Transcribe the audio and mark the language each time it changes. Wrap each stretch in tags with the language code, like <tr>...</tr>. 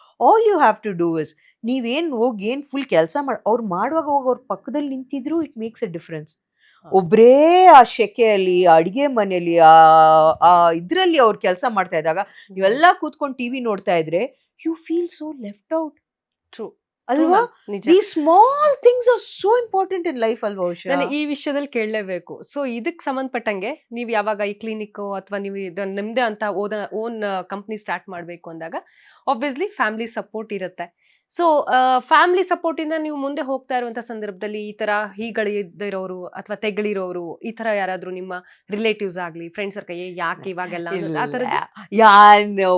<en>all you have to do is,</en> <kn>ನೀವೇನ್ ಹೋಗಿ ಏನ್ ಫುಲ್ ಕೆಲಸ ಮಾಡಿ ಅವ್ರು ಮಾಡುವಾಗ ಹೋಗಿ ಅವ್ರ ಪಕ್ಕದಲ್ಲಿ ನಿಂತಿದ್ರು</kn> <en>It makes a difference.</en> <kn>ಒಬ್ರೇ ಆ ಶೆಕೆಯಲ್ಲಿ ಅಡಿಗೆ ಮನೆಯಲ್ಲಿ ಆ ಇದ್ರಲ್ಲಿ ಅವ್ರು ಕೆಲಸ ಮಾಡ್ತಾ ಇದ್ದಾಗ ನೀವೆಲ್ಲ ಕೂತ್ಕೊಂಡು ಟಿವಿ ನೋಡ್ತಾ ಇದ್ರೆ</kn> <en>You feel so left out. True</en> <kn>ಅಲ್ವಾ? ನಿಜ.</kn> <en>These small things are so important in life</en> <kn>ಅಲ್ವಾ</kn> <en>Usha?</en> <kn>ನಾನು ಈ ವಿಷಯದಲ್ಲಿ ಕೇಳಲೇಬೇಕು. ಸೊ ಇದಕ್ಕೆ ಸಂಬಂಧಪಟ್ಟಂಗೆ ನೀವು ಯಾವಾಗ ಈ ಕ್ಲಿನಿಕ್ ಅಥವಾ ನೀವು ನಿಮ್ದೇ ಅಂತ ಓನ್ ಕಂಪ್ನಿ ಸ್ಟಾರ್ಟ್ ಮಾಡಬೇಕು ಅಂದಾಗ ಆಬ್ವಿಯಸ್ಲಿ ಫ್ಯಾಮಿಲಿ ಸಪೋರ್ಟ್ ಇರುತ್ತೆ. ಸೊ ಫ್ಯಾಮಿಲಿ ಸಪೋರ್ಟ್ ಇಂದ ನೀವು ಮುಂದೆ ಹೋಗ್ತಾ ಇರುವಂತ ಸಂದರ್ಭದಲ್ಲಿ ಈ ತರ ಹೀಗಳಿರೋರು ಅಥವಾ ತೆಗಳಿರೋರು ಈ ತರ ಯಾರಾದ್ರೂ ನಿಮ್ಮ ರಿಲೇಟಿವ್ಸ್ ಆಗ್ಲಿ ಫ್ರೆಂಡ್ಸ್ ಸರ್ಕಲ್ ಯಾಕೆ ಇವಾಗೆಲ್ಲ ಅನ್ನೋದು ಆ ಥರದ್ದು?</kn>